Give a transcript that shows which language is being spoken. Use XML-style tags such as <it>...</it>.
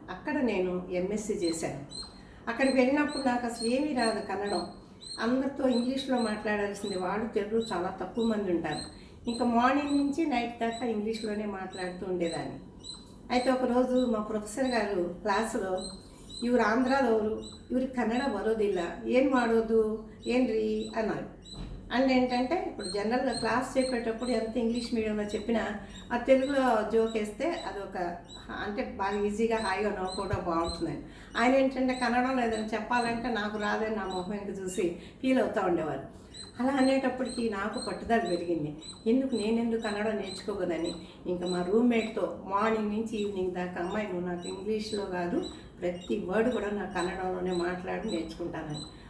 <te>అక్కడ నేను ఎంఎస్సి చేశాను. అక్కడికి వెళ్ళినప్పుడు నాకు అసలు ఏమీ రాదు కన్నడం. అందరితో ఇంగ్లీష్లో మాట్లాడాల్సింది, వాళ్ళు తెలుగు చాలా తక్కువ మంది ఉంటారు. ఇంకా మార్నింగ్ నుంచి నైట్ దాకా ఇంగ్లీష్లోనే మాట్లాడుతూ ఉండేదాన్ని. అయితే ఒకరోజు మా ప్రొఫెసర్ గారు క్లాసులో</te> <kn>ಇವ್ರು ಆಂಧ್ರದವರು, ಇವ್ರಿಗೆ ಕನ್ನಡ ಬರೋದಿಲ್ಲ, ಏನು ಮಾಡೋದು ಏನ್ರಿ అన్నారు.</kn> <te>అండ్ ఏంటంటే ఇప్పుడు జనరల్గా క్లాస్ చెప్పేటప్పుడు ఎంత ఇంగ్లీష్ మీడియంలో చెప్పినా ఆ తెలుగులో జోక్ వేస్తే అదొక అంటే బాగా ఈజీగా హాయిగా నవ్వుకోవడం బాగుంటుందని. ఆయన ఏంటంటే కన్నడంలో ఏదైనా చెప్పాలంటే నాకు రాదని నా మొహం ఇంక చూసి ఫీల్ అవుతూ ఉండేవారు. అలా అనేటప్పటికి నాకు పట్టుదల పెరిగింది. నేనెందుకు కన్నడ నేర్చుకోకూడదని ఇంకా మా రూమ్మేట్తో మార్నింగ్ నుంచి ఈవినింగ్ దాకా, అమ్మాయి నువ్వు నాకు ఇంగ్లీష్లో కాదు ప్రతి వర్డ్ కూడా నాకు కన్నడంలోనే మాట్లాడి నేర్చుకుంటానని.</te>